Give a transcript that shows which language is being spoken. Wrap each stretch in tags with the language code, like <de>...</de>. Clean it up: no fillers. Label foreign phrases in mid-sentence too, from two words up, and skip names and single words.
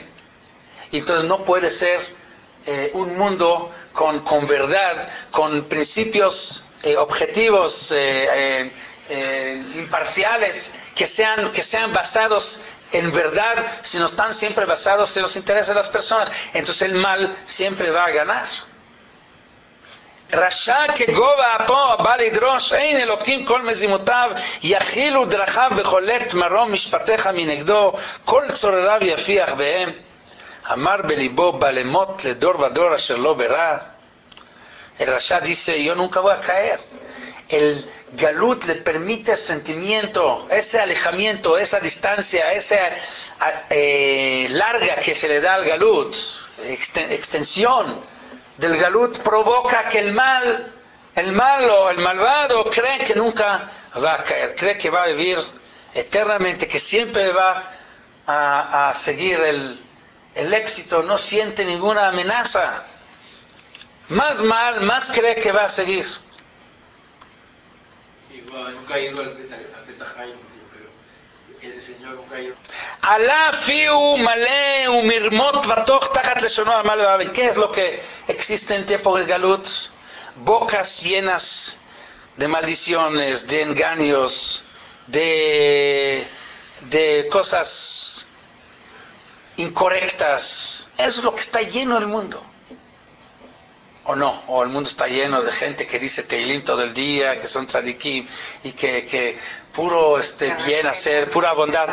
<es>Y entonces no puede ser un mundo con verdad, con principios objetivos, imparciales, que sean basados en verdad, si no están siempre basados en los intereses de las personas. Entonces el mal siempre va a ganar.</es> <he>רשע כגובה אפו הבא לדרוש אין אלוקים כל מזימותיו יכילו דרכיו בחולת מרום משפטיך מנגדו כל צורריו יפיח בהם אמר בליבו בלמות לדור ודור אשר לא ברא.</he> <es>El Rasha dice, yo nunca voy a caer. El galut le permite sentimiento, ese alejamiento, esa distancia, esa larga que se le da al galut, extensión del galut, provoca que el malo, el malvado, cree que nunca va a caer, cree que va a vivir eternamente, que siempre va a seguir el éxito, no siente ninguna amenaza. Más mal, más cree que va a seguir. Nunca ha ido al Betahai, pero ese señor nunca ha ido.</es> <he>אלה פיהו מלא ומרמות ותוך תחת לשונו עמל ואון.</he> <es>¿Qué es lo que existe en tiempo del galut? Bocas llenas de maldiciones, de engaños, de cosas incorrectas. Eso es lo que está lleno el mundo. O no, o el mundo está lleno de gente que dice Teilim todo el día, que son tzadikim, y que puro bien hacer, pura bondad,</es>